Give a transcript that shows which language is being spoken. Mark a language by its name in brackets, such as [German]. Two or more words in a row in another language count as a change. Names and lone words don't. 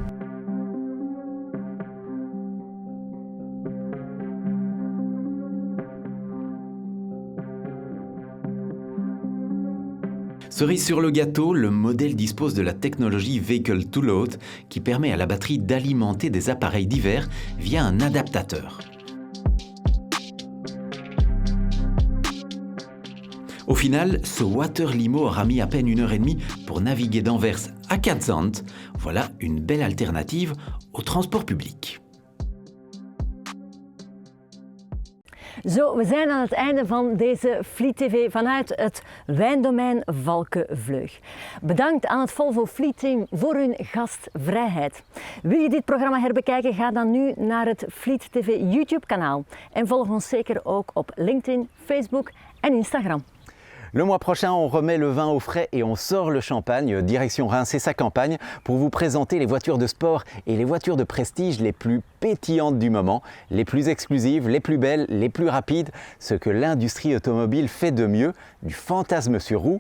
[French] Cerise sur le gâteau, le modèle dispose de la technologie Vehicle to Load qui permet à la batterie d'alimenter des appareils divers via un adaptateur. Au final, ce Water Limo aura mis à peine 1h30 pour naviguer d'Anvers à Katzand. Voilà une belle alternative au transport public. [Dutch] Zo, we zijn aan het einde van deze Fleet TV vanuit het wijndomein Valkenvleug. Bedankt aan het Volvo Fleet Team voor hun gastvrijheid. Wil je dit programma herbekijken? Ga dan nu naar het Fleet TV YouTube kanaal. En volg ons zeker ook op LinkedIn, Facebook en Instagram. [French] Le mois prochain, on remet le vin au frais et on sort le champagne, direction Reims et sa campagne, pour vous présenter les voitures de sport et les voitures de prestige les plus pétillantes du moment, les plus exclusives, les plus belles, les plus rapides, ce que l'industrie automobile fait de mieux, du fantasme sur roue.